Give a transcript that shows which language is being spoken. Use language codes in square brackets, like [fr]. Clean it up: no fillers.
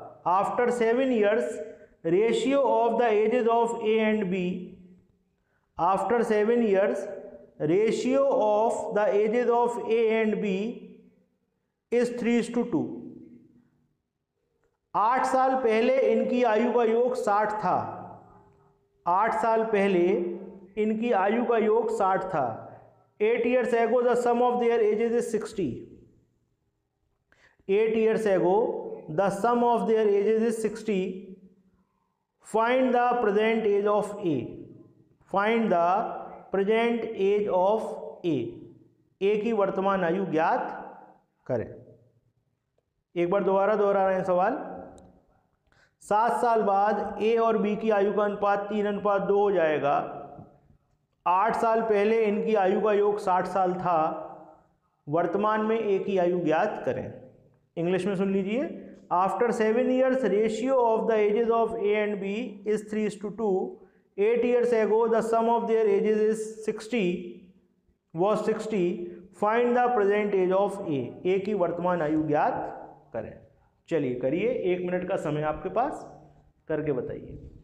[en] After 7 years ratio of the ages of A and B, after 7 years ratio of the ages of A and B is 3:2। [hi] 8 साल पहले इनकी आयु का योग 60 था। 8 साल पहले इनकी आयु का योग 60 था। [en] 8 years ago the sum of their ages is 60. 8 years ago the sum of their ages is 60. Find the present age of A. Find the present age of A. [hi] A की वर्तमान आयु ज्ञात करें। एक बार दोबारा दोहरा रहे हैं सवाल। 7 साल बाद ए और बी की आयु का अनुपात 3:2 हो जाएगा। 8 साल पहले इनकी आयु का योग 60 साल था। वर्तमान में ए की आयु ज्ञात करें। इंग्लिश में सुन लीजिए। [en] After 7 years ratio of the ages of A and B is 3:2। 8 years ago the sum of their ages is 60 was 60. Find the present age of A. [hi] A की वर्तमान आयु ज्ञात करें। चलिए करिए, 1 मिनट का समय आपके पास, करके बताइए।